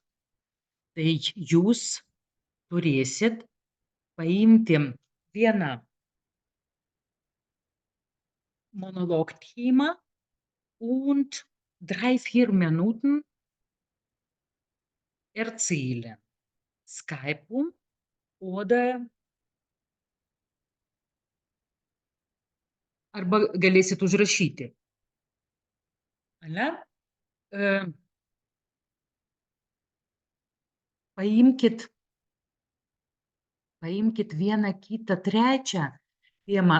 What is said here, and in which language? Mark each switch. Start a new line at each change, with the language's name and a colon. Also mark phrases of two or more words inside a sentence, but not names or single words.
Lithuanian: Tai jūs turėsit paimti vieną
German: Monologthema und 3-4 Minuten erzählen.
Lithuanian: Skype oder arba galėsit užrašyti. Ane? Paimkit vieną, kitą, trečią temą.